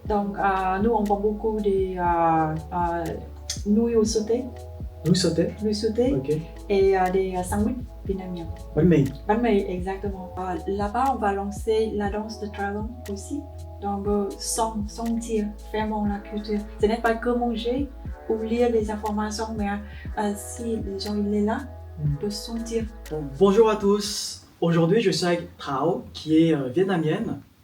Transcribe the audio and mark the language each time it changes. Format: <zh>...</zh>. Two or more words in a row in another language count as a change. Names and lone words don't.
<fr>Donc, nous, on vend beaucoup des nouilles sautées, Nouilles sautées. Ok. et des sandwichs vietnamiens. Bánh mì. Bánh mì, exactement. Là-bas, on va lancer la danse de Travel aussi. Donc, sentir vraiment la culture. Ce n'est pas que manger ou lire les informations, mais si les gens ils sont là, de sentir. Bon, bonjour à tous. Aujourd'hui, je suis avec Thao, qui est vietnamienne.</fr>